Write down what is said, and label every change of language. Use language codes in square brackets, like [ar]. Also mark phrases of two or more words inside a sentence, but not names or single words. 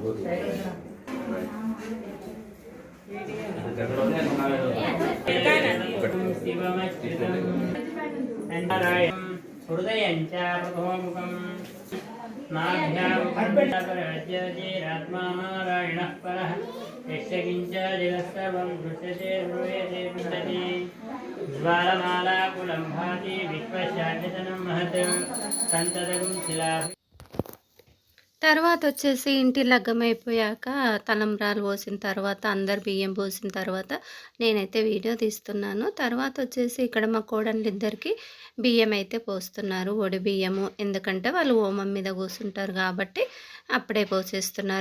[sa] शिवमच्युतं नारायणं हृदयं च प्रथममुखं नाभ्यामुपराज्यजेरात्मा नारायणः परः यस्य किञ्च जगत्सर्वं दृश्यते श्रूयते विन्दति ज्वालमालाकुलं भाति विश्वशान्तितनं महत् सन्ततं शिला [te] తర్వాత వచ్చేసి ఇంటి లగ్గం అయిపోయాక తలంబ్రాలు పోసిన తర్వాత అందరు బియ్యం పోసిన తర్వాత నేనైతే వీడియో తీస్తున్నాను. తర్వాత వచ్చేసి ఇక్కడ మా కోడళ్ళిద్దరికి బియ్యం అయితే పోస్తున్నారు, ఒడి బియ్యము. ఎందుకంటే వాళ్ళు హోమం మీద కూర్చుంటారు కాబట్టి అప్పుడే పోసేస్తున్నారు.